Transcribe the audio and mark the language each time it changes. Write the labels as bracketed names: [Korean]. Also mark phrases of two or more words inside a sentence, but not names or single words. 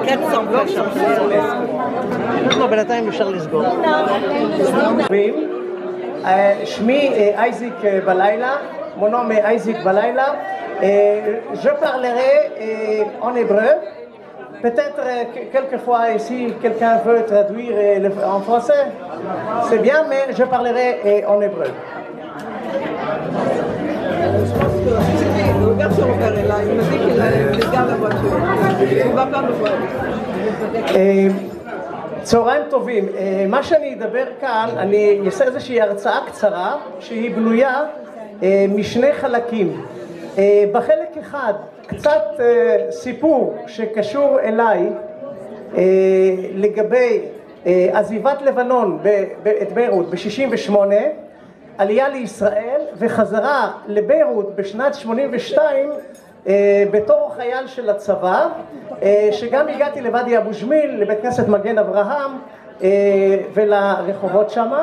[Hebrew] לא, בינתיים אפשר לסגור. שמי אייזיק בלילה, [French] mon nom est Isaac Balayla. Je parlerai en hébreu. Peut-être quelquefois ici quelqu'un veut traduire en français. C'est bien, mais je parlerai en hébreu. regarde sur le là, il me dit qu'il garde la voiture. Il va pas me voir. [Hebrew] צהריים טובים, מה שאני אדבר כאן, אני אעשה איזושהי הרצאה קצרה שהיא בנויה משני חלקים. בחלק אחד קצת סיפור שקשור אליי לגבי עזיבת לבנון את ביירות ב-68, עלייה לישראל וחזרה לביירות בשנת 82 בתור חייל של הצבא, שגם הגעתי לוואדי אבו ג'מיל, לבית כנסת מגן אברהם ולרחובות שמה.